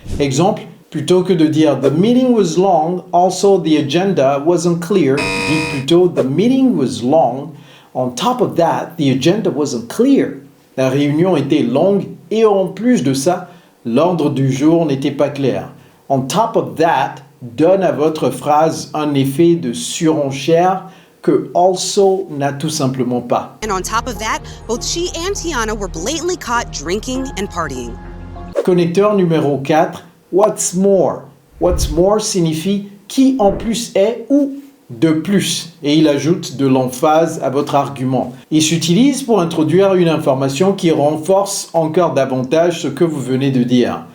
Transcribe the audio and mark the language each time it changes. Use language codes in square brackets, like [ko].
[fr] Exemple, plutôt que de dire [en] « The meeting was long, also the agenda wasn't clear », [fr] dites plutôt [en] « The meeting was long, on top of that, the agenda wasn't clear ». [fr] La réunion était longue et en plus de ça, l'ordre du jour n'était pas clair. « On top of that » donne à votre phrase un effet de surenchère que also n'a tout simplement pas. [en] And on top of that, both she and Tiana were blatantly caught drinking and partying. [fr] Connecteur numéro 4, what's more. What's more signifie qui en plus est ou de plus et il ajoute de l'emphase à votre argument. Il s'utilise pour introduire une information qui renforce encore davantage ce que vous venez de dire.